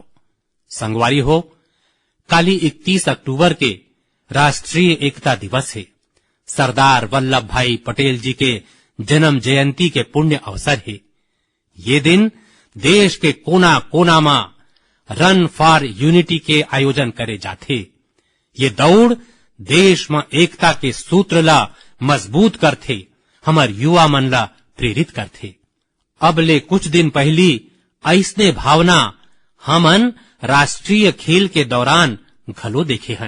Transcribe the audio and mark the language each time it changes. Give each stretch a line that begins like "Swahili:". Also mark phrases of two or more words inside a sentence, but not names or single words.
Chhattisgarhi: संगवारी हो, काली 31 अक्टूबर के राष्ट्रीय एकता दिवस है। सरदार वल्लभ भाई पटेल जी के जन्म जयंती के पुण्य अवसर है। ये दिन देश के कोना कोना में रन फॉर यूनिटी के आयोजन करे जाते। ये दौड़ देश में एकता के सूत्र ला मजबूत करते, हमार युवा मन ला प्रेरित करते। अब ले कुछ दिन पहली ऐसने भावना हमन राष्ट्रीय खेल के दौरान घलो देखे हन।